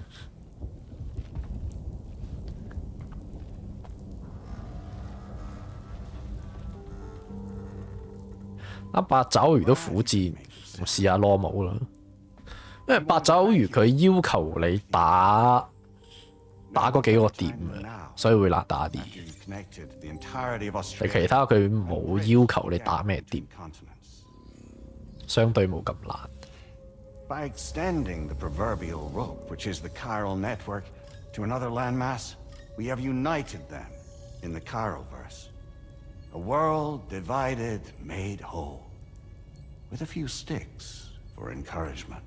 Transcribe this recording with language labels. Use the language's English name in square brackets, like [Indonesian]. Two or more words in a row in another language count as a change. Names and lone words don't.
[Cantonese] 八爪魚都苦戰，試下 normal 啦。因為八爪魚佢要求你打嗰幾個點啊，所以會難打啲。你其他佢冇要求你打咩點，相對冇咁難。 [English] By extending the proverbial rope, which is the chiral network, to another landmass, we have united them in the chiralverse. A world divided, made whole, with a few sticks for encouragement.